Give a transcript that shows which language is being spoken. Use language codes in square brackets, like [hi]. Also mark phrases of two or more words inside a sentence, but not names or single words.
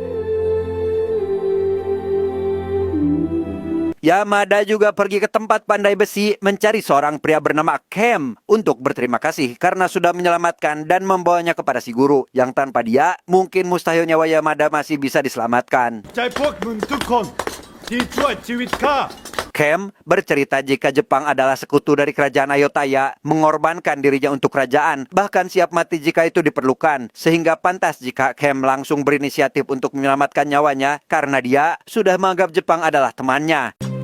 [id] Yamada juga pergi ke tempat pandai besi mencari seorang pria bernama Kem untuk berterima kasih karena sudah menyelamatkan dan membawanya kepada si guru yang tanpa dia mungkin mustahil nyawa Yamada masih bisa diselamatkan. [th] ใจพวกมึงทุกคนที่ช่วยชีวิตข้า [id] Kem bercerita jika Jepang adalah sekutu dari kerajaan Ayutthaya, mengorbankan dirinya untuk kerajaan, bahkan siap mati jika itu diperlukan, sehingga pantas jika Kem langsung berinisiatif untuk menyelamatkan nyawanya karena dia sudah menganggap Jepang adalah temannya.